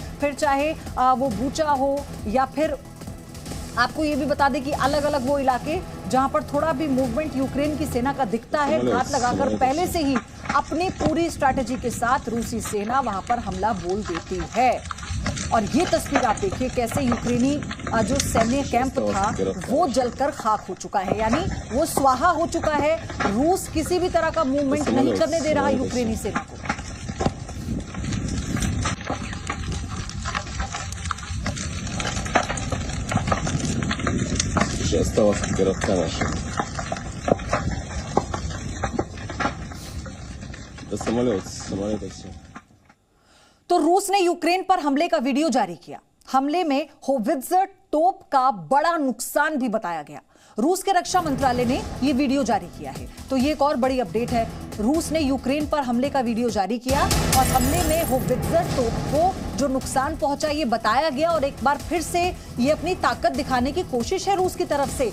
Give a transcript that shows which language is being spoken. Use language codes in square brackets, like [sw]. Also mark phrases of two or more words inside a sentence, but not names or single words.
[hi] फिर चाहे वो बूचा हो या फिर आपको ये भी बता दें कि अलग अलग वो इलाके जहां पर थोड़ा भी मूवमेंट यूक्रेन की सेना का दिखता है, घात लगाकर पहले से ही अपनी पूरी स्ट्रैटेजी के साथ रूसी सेना वहां पर हमला बोल देती है। और ये तस्वीर आप देखिए कैसे यूक्रेनी जो सैन्य कैंप था वो जलकर खाक हो चुका है, यानी वो स्वाहा हो चुका है। रूस किसी भी तरह का मूवमेंट नहीं करने दे रहा यूक्रेनी सेना को। [ru] Осталось от городка нашего. Да самолета все. [hi] तो रूस ने यूक्रेन पर हमले का वीडियो जारी किया। हमले में होवित्जर तोप का बड़ा नुकसान भी बताया गया। रूस के रक्षा मंत्रालय ने यह वीडियो जारी किया है। तो ये एक और बड़ी अपडेट है। रूस ने यूक्रेन पर हमले का वीडियो जारी किया और हमले में होवित्जर तोप को जो नुकसान पहुंचा ये बताया गया और एक बार फिर से ये अपनी ताकत दिखाने की कोशिश है रूस की तरफ से।